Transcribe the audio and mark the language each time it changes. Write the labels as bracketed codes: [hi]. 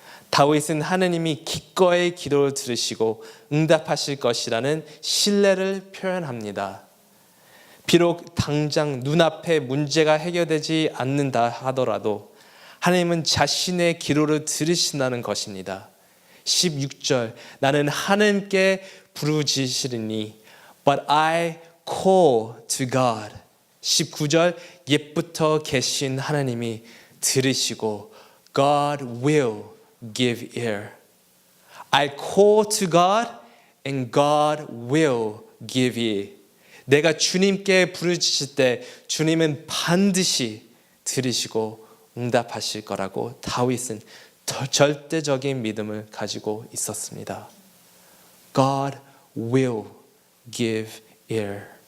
[ko] 다윗은 하나님이 기꺼이 기도를 들으시고 응답하실 것이라는 신뢰를 표현합니다. 비록 당장 눈앞에 문제가 해결되지 않는다 하더라도 하나님은 자신의 기도를 들으신다는 것입니다. 16절 나는 하나님께 부르짖으리니 [en] But I call to God. [ko] 19절 옛부터 계신 하나님이 들으시고 [en] God will give ear. I call to God and God will give ear. [ko] 내가 주님께 부르짖을 때 주님은 반드시 들으시고 응답하실 거라고 다윗은 절대적인 믿음을 가지고 있었습니다. [en] God will give ear.